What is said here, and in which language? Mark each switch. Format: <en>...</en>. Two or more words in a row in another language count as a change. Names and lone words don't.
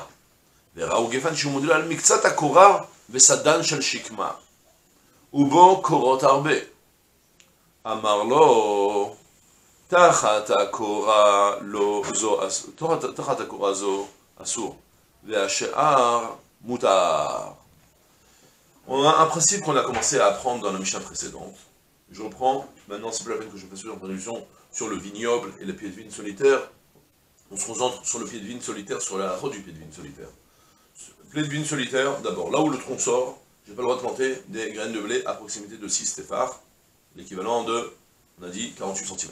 <he>וראו גפן שהוא מודלה על מקצת הקורה וסדן של שקמה. ובו קורות הרבה. אמר לו, תחת הקורה זו אסור. והשאר מותר.</he> <fr>On a un principe qu'on a commencé à apprendre dans la Mishnah précédente. Je reprends, maintenant c'est plus la peine que je fasse une introduction sur le vignoble et le pied de vigne solitaire. On se concentre sur le pied de vigne solitaire, sur la route du pied de vigne solitaire. Le pied de vigne solitaire, d'abord, là où le tronc sort, j'ai pas le droit de planter des graines de blé à proximité de 6 téphars, l'équivalent de, on a dit, 48 cm.</fr>